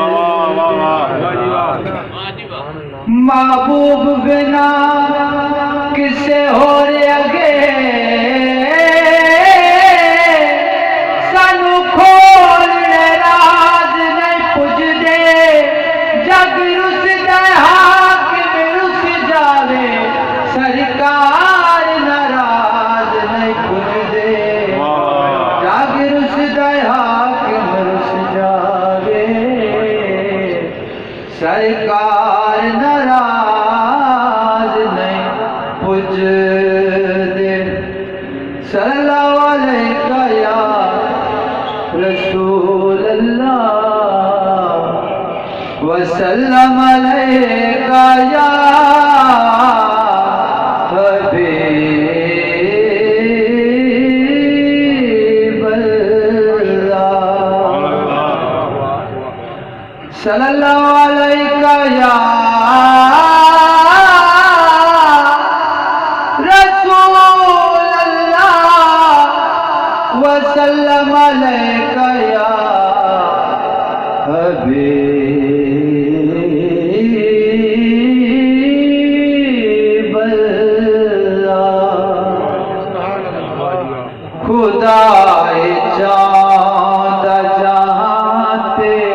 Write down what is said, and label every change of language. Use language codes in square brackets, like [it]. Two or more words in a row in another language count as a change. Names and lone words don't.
[pa] محبوب بنا کسے ہور اگے سانوں کھولنے راز نہیں پجدے جگ رسدا حاکم رس جاوے سرکار ناراض نہیں پجدے جگ رسدا حاکم رس جاوے سرکار ناراض نہیں پجدے [ar] صلى الله عليك يا رسول الله وسلم عليك يا حبيب الله صلى الله عليك يا رسول الله وسلم عليك يا حبيب الله [pa] خدائے چاند جہاں تے